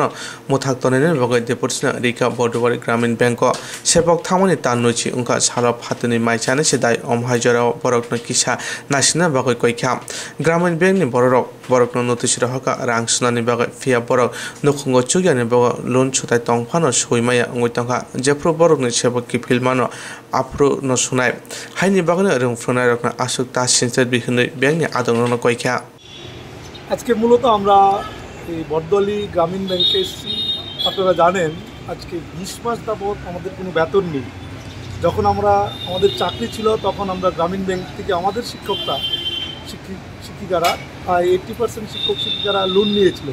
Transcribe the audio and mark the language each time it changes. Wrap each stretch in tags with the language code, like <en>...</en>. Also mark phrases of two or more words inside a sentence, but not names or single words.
<trp>मुथाक तनायनि बगै डेपुटिसना रिका बडुवारी ग्रामीण बैंक सेपक थामनि ताननुचि उनका सालप हातनि माइचाने सिदाय अमहायजराव बरकनि किसा नासिना बगै कयखा ग्रामीण बैंकनि बरकनो नोटिस रहका रां सुनानि बगै फिया बरक नुखुंगो चुगियानि बगै लुन सुताय तंफानो सयमाया अंगैतंखा जेफ्रो बरकनि सेपक किफिलमानो आफ्रो न सुनाय हाइनि बगैनो रंफ्रांनाय रकना आसुक तासिनसे बिखिनै बैंकनि आदरनो कयखा</trp> <bn>আজকে মূলত আমরা এই বটদলি গ্রামীণ ব্যাংকে এসেছি। আপনারা জানেন আজকে 20 মাস যাবত আমাদের কোনো বেতন নেই। যখন আমাদের চাকরি ছিল তখন আমরা গ্রামীণ ব্যাংক থেকে আমাদের শিক্ষকরা শিক্ষিকারা 80% শিক্ষক শিক্ষিকারা লোন নিয়েছিল।</bn>